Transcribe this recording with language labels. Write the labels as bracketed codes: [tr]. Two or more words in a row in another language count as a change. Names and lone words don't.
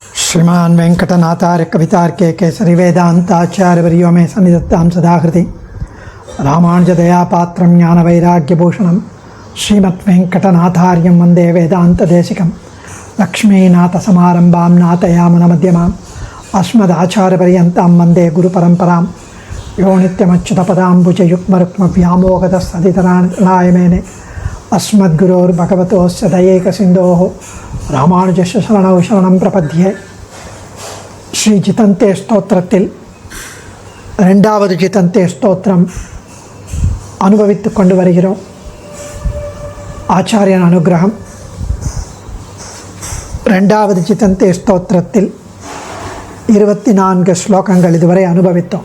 [sa] श्रीमान वेंकटनाथार्य कवितार्के केसरी वेदांताचार्यवर्यो मे सन्निधत्तां सदाहृति रामानुजदयापात्रं ज्ञानवैराग्यभूषणं श्रीमद्वेंकटनाथार्यं वन्दे वेदान्तदेशिकं लक्ष्मीनाथसमारम्भां नाथयामुनमध्यमाम् अस्मदाचार्यपर्यन्तां वन्दे गुरुपरम्परां यो नित्यमच्युतपदाम्बुजयुग्मरुक्मव्यामोहतस्तदितराणाय मेने अस्मद्गुरोर्भगवतोस्य दयैकसिन्धोः रामानुजस्य शरणौ शरणं प्रपद्ये. [ta] ஸ்ரீ ஜிதந்தே ஸ்தோத்திரத்தில் ரெண்டாவது ஜிதந்தே ஸ்தோத்திரம் அனுபவித்து கொண்டு வருகிறோம். ஆச்சாரியன் அனுகிரகம். ரெண்டாவது ஜிதந்தே ஸ்தோத்திரத்தில் 24 ஸ்லோகங்கள் இதுவரை அனுபவித்தோம்.